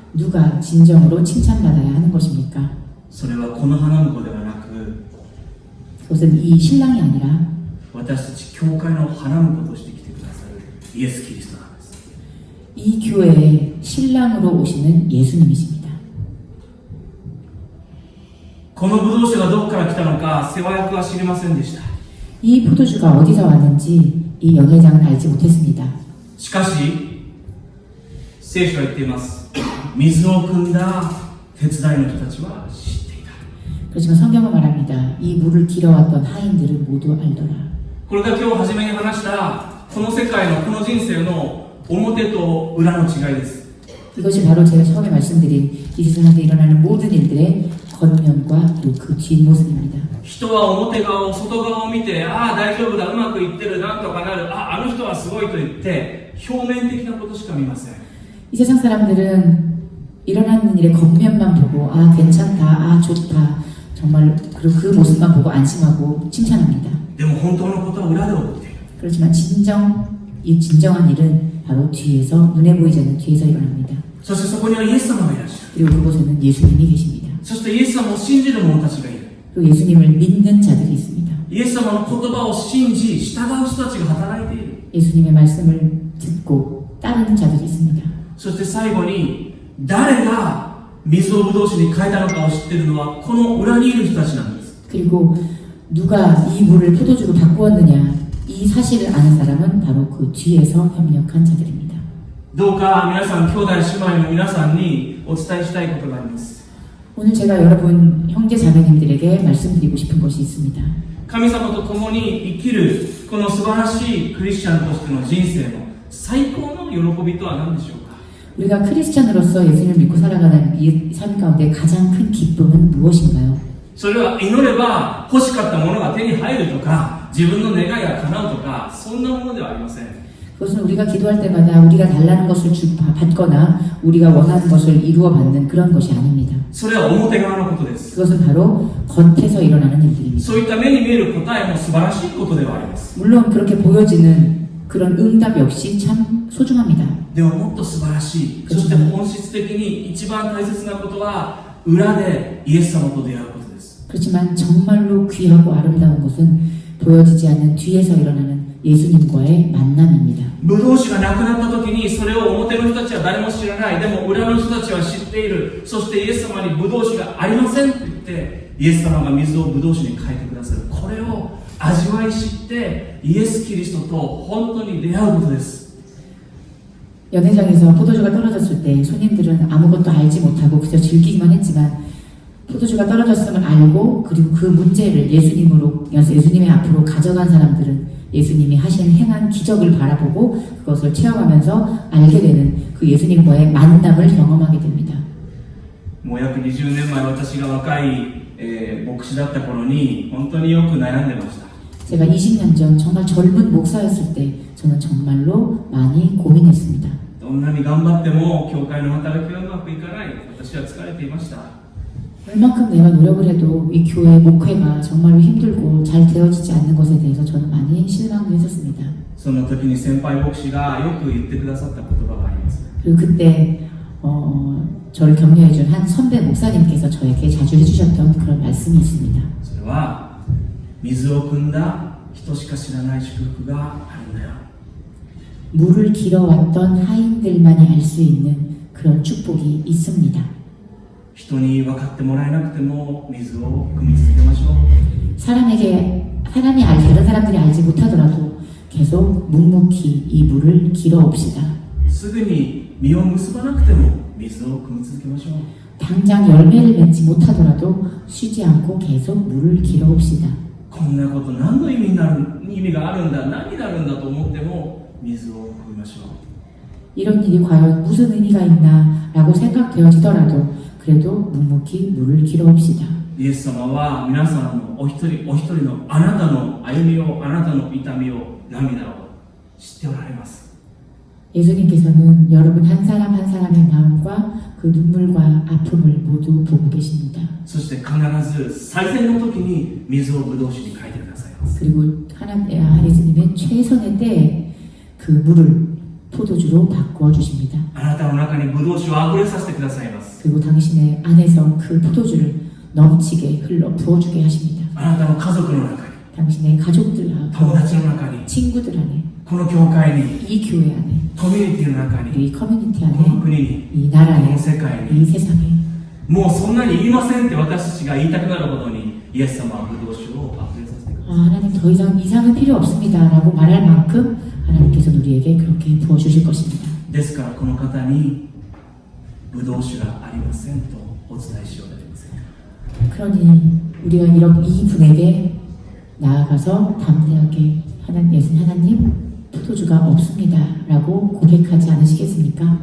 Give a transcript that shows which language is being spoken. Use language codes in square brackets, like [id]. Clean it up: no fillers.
[ko] 누가 진정으로 칭찬받아야 하는 것입니까? [ja] それはこの花婿ではなく、 [ko] 그것은 이 신랑이 아니라 [ja] 私たち教会の花婿として来てくださるイエス・キリストなんです。 [ko] 이 교회의 신랑으로 오시는 예수님이십니다. [ja] このブドウ酒がどこから来たのか世話役は知りませんでした。 [ko] 이 포도주가 어디서 왔는지 이 연회장은 알지 못했습니다. [ja] しかし聖書は言っています。水を汲んだ手伝いの人たちは知っていた。 [ko] 그렇지만 성경은 말합니다. 이 물을 길어왔던 하인들은 모두 알더라. [ja] これが今日初めに話したこの世界のこの人生の表と裏の違いです。 [ko] 이것이 바로 제가 처음에 말씀드린 이 세상에서 일어나는 모든 일들의 겉면과 또 그 뒷모습입니다. [ja] 人は表側を外側を見て、ああ大丈夫だ、うまくいってる、なんとかなる、あの人はすごいと言って表面的なことしか見ません。 [ko] 이 세상 사람들은 일어나는 일의 겉면만 보고 아 괜찮다, 아 좋다 정말 그리고 그 모습만 보고 안심하고 칭찬합니다. [ja] でも本当のことは裏で起こっている。 [ko] 그렇지만 이 진정한 일은 바로 뒤에서 눈에 보이지 않는 뒤에서 일어납니다. [ja] そしてそこにはイエス様がいらっしゃる。 [ko] 그리고 그곳에는 예수님이 계십니다. [ja] そしてイエス様を信じる者たちがいる。 [ko] 그리고 예수님을 믿는 자들이 있습니다. [ja] イエス様の言葉を信じ従う人たちが働いている。 [ko] 예수님의 말씀을 듣고 따르는 자들이 있습니다. [ja] そして最後に誰が水をブドウ酒に変えたのかを知っているのはこの裏にいる人たちなんです。 [ko] 그리고 누가 이 물을 포도주로 바꾸었느냐 이 사실을 아는 사람은 바로 그 뒤에서 협력한 자들입니다. [ja] どうか皆さん兄弟姉妹の皆さんにお伝えしたいことがあります。 [ko] 오늘 제가 여러분 형제 자매님들에게 말씀드리고 싶은 것이 있습니다. [ja] 神様と共に生きるこの素晴らしいクリスチャンとしての人生の最高の喜びとは何でしょうか？ [ko] 우리가 크리스찬으로서 예수님을 믿고 살아가는 이 삶 가운데 가장 큰 기쁨은 무엇인가요? [ja] それは祈れば欲しかったものが手に入るとか自分の願いが叶うとかそんなものではありません。 [ko] 그것은 우리가 기도할 때마다 우리가 달라는 것을 받거나 우리가 원하는 것을 이루어 받는 그런 것이 아닙니다. [ja] それは表側のことです。 [ko] 그것은 바로 겉에서 일어나는 일들입니다. [ja] そういった目に見える答えも素晴らしいことではあります。 [ko] 물론 그렇게 보여지는 그런 응답 역시 참 소중합니다. [ja] でももっと素晴らしい、そして本質的に一番大切なことは裏でイエス様と出会うことです。 [ko] 그렇지만 정말로 귀하고 아름다운 것은 보여지지 않는 뒤에서 일어나는 예수님과의 만남입니다. [ja] ブドウ酒がなくなった時にそれを表の人たちは誰も知らない。でも裏の人たちは知っている。そしてイエス様にブドウ酒がありませんと言ってイエス様が水をブドウ酒に変えてくださる。これを味わい知ってイエス・キリストと本当に出会うことです。 [ko] 연회장에서 포도주가 떨어졌을 때 손님들은 아무것도 알지 못하고 그저 즐기기만 했지만 포도주가 떨어졌음을 알고 그리고 그 문제를 예수님의 앞으로 가져간 사람들은 예수님이 하신 행한 기적을 바라보고 그것을 체험하면서 알게 되는 그 예수님과의 만남을 경험하게 됩니다. [ja] もう約20年前私が若い、牧師だった頃に本当によく悩んでました。 [ko] 제가 20년 전 정말 젊은 목사였을 때 저는 정말로 많이 고민했습니다. [ja] どんなに頑張っても教会の働きはうまくいかない。私は疲れていました。 [ko] 얼만큼 내가 노력을 해도 이 교회 목회가 정말로 힘들고 잘 되어지지 않는 것에 대해서 저는 많이 실망을 했었습니다. [ja] その時に先輩牧師がよく言ってくださった言葉があります。 [ko] 그리고 그때 저를 격려해준 한 선배 목사님께서 저에게 자주 해주셨던 그런 말씀이 있습니다. [ja] それは水を汲んだ人しか知らない祝福があるんだよ。 [ko] 물을 길어왔던 하인들만이 알 수 있는 그런 축복이 있습니다. [ja] 人に分かってもらえなくても水を汲み続けましょう。 [ko] 다른 사람들이 알지 못하더라도 계속 묵묵히 이 물을 길어옵시다. [ja] すぐに実を結ばなくても水を汲み続けましょう。 [ko] 당장 열매를 맺지 못하더라도 쉬지 않고 계속 물을 길어옵시다. [ja] こんなこと何の意味があるんだ、何になるんだと思っても水を汲みましょう。 [ko] 이런 일이 과연 무슨 의미가 있나 라고 생각되어지더라도 그래도 묵묵히 물을 길어옵시다. [ja] イエス様は皆さんのお一人お一人のあなたの歩みを、あなたの痛みを、涙を知っておられます。 [ko] 예수님께서는 여러분 한 사람 한 사람의 마음과 그 눈물과 아픔을 모두 보고 계십니다. [ja] そして必ず最善の時に水をブドウ酒に変えてくださいます。 [ko] 그리고 예수님은 최선의 때에 그 물을 포도주로 바꾸어 주십니다. [ja] あなたの中にブドウ酒をあふれさせてくださいます。 [ko] 그리고 당신의 안에서 그 포도주를 넘치게 흘러 부어주게 하십니다. [ja] あなたの家族の中に、 [ko] 당신의 가족들하고 [ja] 友達の中に、 [ko] 친구들 안에 [ja] この教会に、 [ko] 이 교회 안에 [ja] コミュニティの中に、 [ko] 이 커뮤니티 [ja] この [ko] 안에 [ja] 国に、 [ko] 이 [ja] こ [ko] 나라에 [ja] の世界 [ko] 이 [ja] に、 [ko] 세상에 [ja] もうそんなにいりませんって私たちが言いたくなるほどに、イエス様はブドウ酒をあふれさせてください。 [ko] 하나님 더 이상은 필요 없습니다 라고 말할 만큼 하나님께서 우리에게 그렇게 부어주실 것입니다. [ja] ですからこの方にブドウ酒がありませんとお伝えしようではありませんか。 [ko] 그러니 우리가 이 분에게 나아가서 담대하게 하나님 포도주가 없습니다 라고 고백하지 않으시겠습니까?